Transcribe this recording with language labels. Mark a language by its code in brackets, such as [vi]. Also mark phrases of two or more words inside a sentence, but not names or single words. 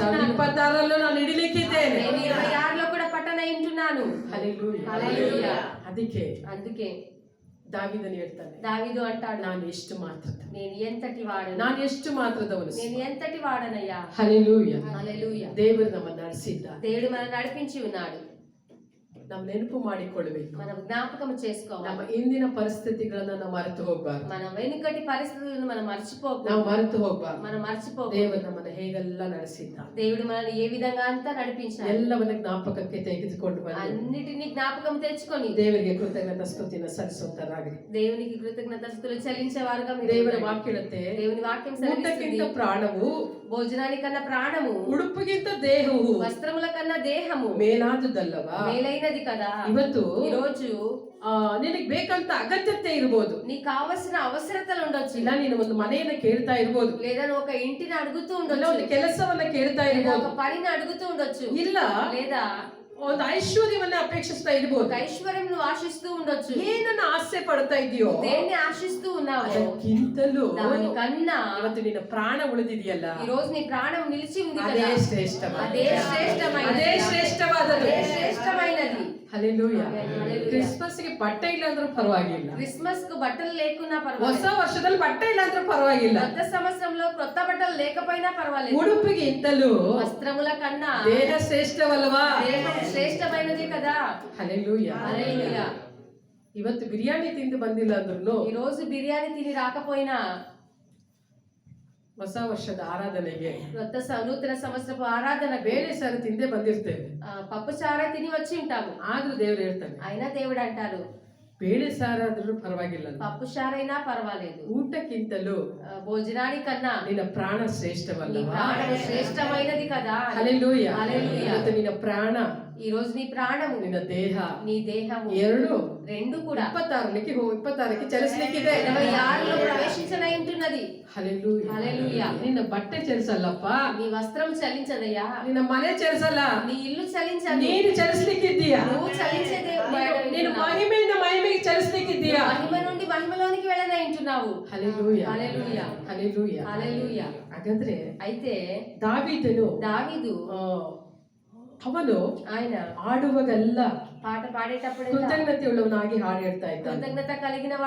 [kn] 2026ರಲ್ಲೂ ನಾನು ಹಿಡಿಲಿಕ್ಕಿದ್ದೇನೆ. [te] నేను 26లో కూడా పట్టనయింటున్నాను. [kn] ಹಲ್ಲೆಲೂಯಾ. [te] హల్లెలూయా. [kn] ಅದಕ್ಕೆ ದಾವೀದನು ಹೇಳ್ತಾನೆ, [te] దావీదు అంటాడు, [kn] ನಾನು ಎಷ್ಟು ಮಾತ್ರದ, [te] నేను ఎంతటి వాడను, [kn] ನಾನು ಎಷ್ಟು ಮಾತ್ರದವನು. [te] నేను ఎంతటి వాడనయ్యా. [kn] ಹಲ್ಲೆಲೂಯಾ. [te] హల్లెలూయా. [kn] ದೇವರು ನಮ್ಮನ್ನು ನಡೆಸಿದ್ದಾನೆ. [te] దేవుడు మనల్ని నడిపించి ఉన్నాడు. [kn] ನಾವು ನೆನಪು ಮಾಡಿಕೊಳ್ಳಬೇಕು. [te] మనం జ్ఞాపకం చేసుకోవాలి. [kn] ನಮ್ಮ ಇಂದಿನ ಪರಿಸ್ಥಿತಿಗಳನ್ನ ನಾವು ಮರೆತು ಹೋಗ್ಬಾರ್ದು. [te] మన వెనుకటి పరిస్థితులను మనం [kn] ನಾವು [te] మర్చిపోకూడదు. [kn] ಮರೆತು ಹೋಗ್ಬಾರ್ದು. [te] మనం మర్చిపోకూడదు. [kn] ದೇವರು ನಮ್ಮನ್ನು ಹೇಗೆಲ್ಲ ನಡೆಸಿದ್ದಾನೆ, [te] దేవుడు మనల్ని ఏ విధంగా అంతా నడిపించాడు, [kn] ಎಲ್ಲವನ್ನ ಜ್ಞಾಪಕಕ್ಕೆ ತೆಗೆದುಕೊಂಡು ಬಂದು [te] అన్నిటినీ జ్ఞాపకం తెచ్చుకొని [kn] ದೇವರಿಗೆ ಕೃತಜ್ಞತಾ ಸ್ತುತಿನ ಸಲ್ಲಿಸುತ್ತಾರಾಗ್ರಿ. [te] దేవునికి కృతజ్ఞతలు చెల్లించే వారుగా మీరు [kn] ದೇವರ [te] ఉండండి. [kn] ವಾಕ್ಯ ಹೇಳುತ್ತೆ, [te] దేవుని వాక్యం [kn] ಊಟಕ್ಕಿಂತ [te] సెలవిస్తుంది, [kn] ಪ್ರಾಣವು, [te] భోజనానికన్నా ప్రాణము, [kn] ಉಡುಪಿಗಿಂತ ದೇಹವು [te] వస్త్రముల కన్నా దేహము [kn] ಮೇಲಾದುದಲ್ಲವಾ. [te] మేలైనది కదా. [kn] ಇವತ್ತು [te] ఈ రోజు [kn] ನಿನಗೆ ಬೇಕಂತ ಅಗತ್ಯತೆ ಇರಬಹುದು, [te] నీకు కావలసిన అవసరతలు ఉండొచ్చు, [kn] ಇಲ್ಲ ನೀನು ಒಂದು ಮನೆಯನ್ನ ಕೇಳ್ತಾ ಇರಬಹುದು, [te] లేదా నువ్వు ఒక ఇంటిని అడుగుతూ [kn] ಇಲ್ಲ [te] ఉండొచ్చు, [kn] ಒಂದು ಕೆಲಸವನ್ನ ಕೇಳ್ತಾ [te] లేదా [kn] ಇರಬಹುದು, [te] ఒక పనిని అడుగుతూ ఉండొచ్చు, [kn] ಇಲ್ಲ [te] లేదా [kn] ಒಂದು ಐಶ್ವರ್ಯವನ್ನ ಅಪೇಕ್ಷಿಸ್ತಾ ಇರಬಹುದು. [te] ఒక ఐశ్వర్యం నువ్వు ఆశిస్తూ ఉండొచ్చు. [kn] ಏನನ್ನ ಆಸೆ ಪಡ್ತಾ ಇದೆಯೋ [te] దేన్ని ఆశిస్తూ ఉన్నావు, [kn] ಅದಕ್ಕಿಂತಲೂ [te] దానికన్నా [kn] ಇವತ್ತು ನಿನ್ನ ಪ್ರಾಣ ಉಳಿದಿದೆಯಲ್ಲ, [te] ఈ రోజు నీ ప్రాణం నిలిచి ఉంది [kn] ಅದೇ [te] కదా. [kn] ಶ್ರೇಷ್ಠವಾದ, [te] అదే శ్రేష్టమైనది. [kn] ಹಲ್ಲೆಲೂಯಾ. [te] హల్లెలూయా. [kn] ಕ್ರಿಸ್ಮಸ್ ಗೆ ಬಟ್ಟೆ ಇಲ್ಲ ಅಂದ್ರೂ ಪರವಾಗಿಲ್ಲ, [te] క్రిస్మస్ కు బట్టలు లేకున్నా [kn] ಹೊಸ [te] పర్వాలేదు, [kn] ವರ್ಷದಲ್ಲಿ ಬಟ್ಟೆ ಇಲ್ಲ ಅಂದ್ರೂ ಪರವಾಗಿಲ್ಲ, [te] కొత్త సంవత్సరంలో కొత్త బట్టలు లేకపోయినా పర్వాలేదు, [kn] ಉಡುಪಿಗಿಂತಲೂ [te] వస్త్రముల కన్నా [kn] ದೇಹ ಶ್ರೇಷ್ಠವಲ್ವಾ. [te] దేహం శ్రేష్టమైనది కదా. [kn] ಹಲ್ಲೆಲೂಯಾ. [te] హల్లెలూయా. [kn] ಇವತ್ತು ಬಿರಿಯಾನಿ ತಿಂದು ಬಂದಿಲ್ಲ ಅಂದ್ರೂ [te] ఈ రోజు బిర్యానీ తిని రాకపోయినా [kn] ಹೊಸ ವರ್ಷದ ಆರಾಧನೆಗೆ [te] నూతన సంవత్సరపు ఆరాధన [kn] ಬೇರೆ ಸಾರಿ ತಿಂದೇ ಬಂದಿರ್ತೇವೆ, [te] పప్పు చారా తిని వచ్చి ఉంటాము. [kn] ಆದ್ರೂ ದೇವ್ರು ಹೇಳ್ತಾನೆ, [te] అయినా దేవుడు అంటారు, [kn] ಬೇಳೆ ಸಾರಾದ್ರೂ ಪರವಾಗಿಲ್ಲ, [te] పప్పు చారైనా పర్వాలేదు, [kn] ಊಟಕ್ಕಿಂತಲೂ [te] భోజనానికన్నా [kn] ನಿನ್ನ ಪ್ರಾಣ [te] నీ [kn] ಶ್ರೇಷ್ಠವಲ್ಲವಾ. [te] ప్రాణం శ్రేష్టమైనది కదా. [kn] ಹಲ್ಲೆಲೂಯಾ. [te] హల్లెలూయా. [kn] ಇವತ್ತು ನಿನ್ನ ಪ್ರಾಣ, [te] ఈ రోజు నీ ప్రాణము, [kn] ನಿನ್ನ ದೇಹ [te] నీ దేహము రెండు కూడా [kn] 26ಕ್ಕೆ ಚಲಿಸ್ಲಿಕ್ಕಿದೆ. [te] 26లో ప్రవేశించనై ఉంటున్నది. [kn] ಹಲ್ಲೆಲೂಯಾ. [te] హల్లెలూయా. [kn] ನಿನ್ನ ಬಟ್ಟೆ ಚಲಿಸಲ್ಲಪ್ಪ, [te] నీ వస్త్రం చలించదయ్యా, [kn] ನಿನ್ನ ಮನೆ ಚಲಿಸಲ್ಲ, [te] నీ ఇల్లు చలించదు, [kn] ನೀನು ಚಲಿಸ್ಲಿಕ್ಕಿದ್ದೀಯಾ, [te] నువ్వు చలించేదే. [kn] ನೀನು ಮಹಿಮೆಯಿಂದ ಮಹಿಮೆಗೆ ಚಲಿಸ್ಲಿಕ್ಕಿದ್ದೀಯಾ. [te] మహిమ నుండి మహిమలోనికి వెళ్ళనై ఉంటున్నావు. [kn] ಹಲ್ಲೆಲೂಯಾ. [te] హల్లెలూయా. [kn] ಹಲ್ಲೆಲೂಯಾ. [te] హల్లెలూయా. [kn] ಹಾಗಾದ್ರೆ [te] అయితే [kn] ದಾವೀದನು [te] దావీదు [kn] ಅವನು [te] ఆయన [kn] ಆಡುವಾಗೆಲ್ಲ [te] పాట పాడేటప్పుడు [kn] ಕೃತಜ್ಞತೆ ಉಳ್ಳವನಾಗಿ ಹಾಡು ಹೇಳ್ತಾ ಇದ್ದಾನೆ. [te] కృతజ్ఞత కలిగిన వాడు